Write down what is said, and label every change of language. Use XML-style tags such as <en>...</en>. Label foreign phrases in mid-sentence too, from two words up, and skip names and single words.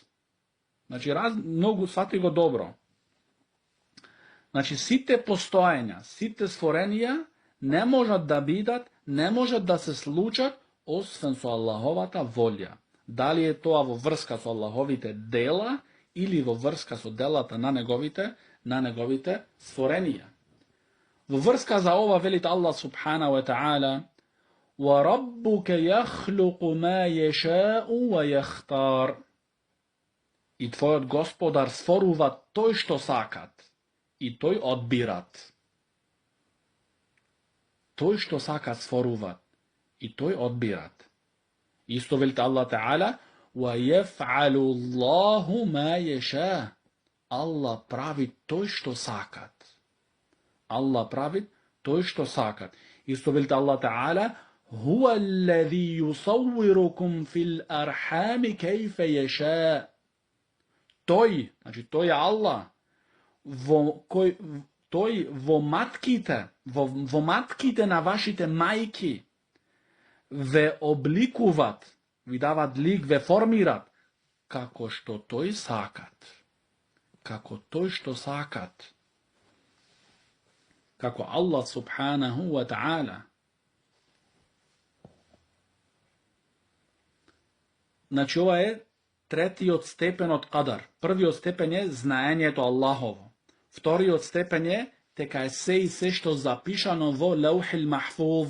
<mk>Значи, многу свати го добро. Значи, сите постоења, сите створенија не можат да бидат, не можат да се случат, освен со Аллаховата волја. Дали е тоа во врска со Аллаховите дела или во врска со делата на неговите створенија. Во врска за ова велит</mk> <ar>الله سبحانه وتعالى: وَرَبُّكَ يَخْلُقُ مَا يَشَاءُ وَيَخْتَارُ.</ar> <mk>И твојот господар sforува тој што сакат, и тој одбират. Тој што сакат сформуваат, и тој одбират. Исто велите</mk> <ar>الله تعالى, وَيَفْعَلُ اللَّهُ مَا يَشَاءُ.</ar> <mk>Allah прави тој што сакат. Allah прави тој што сакат. Исто велите</mk> <ar>الله تعالى, هُوَ الَّذِي يُصَوِّرُكُمْ فِي الْأَرْحَامِ كَيْفَ يَشَاءُ.</ar> <mk>Тој, значи тој е Аллах, тој во матките на вашите мајки ве обликуват, ви дават лик, ве формират, како што тој сакат. Како тој што сакат.</mk> <ar>Како الله سبحانه وتعالى.</ar> <mk>Значи ова е третиот степен од кадар. Првиот степен е знаењето Аллахово. Вториот степен е дека е се и се што запишано во</mk> <ar>لوح المحفوظ.</ar>